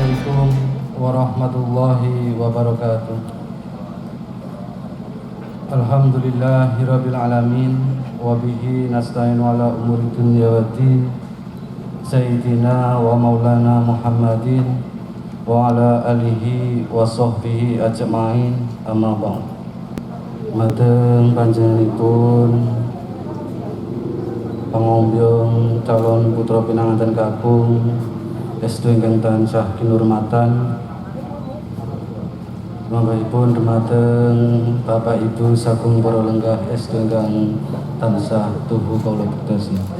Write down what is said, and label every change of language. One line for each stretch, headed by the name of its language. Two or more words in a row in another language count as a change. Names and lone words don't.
Arabic: السلام عليكم ورحمة الله وبركاته. الحمد لله رب العالمين وبه نستعين على أمور الدنيا والدين. سيدنا ومولانا محمد وعلى آله وصحبه أجمعين، أما بعد.
Javanese: Mateng panjenenganipun pangombyong calon putra pinanganten kakung Estu ingkang tansah kinurmatan, mangkahipun dumateng Bapak Ibu saking para lenggah estu ingkang tansah tuhu kawula bektosi.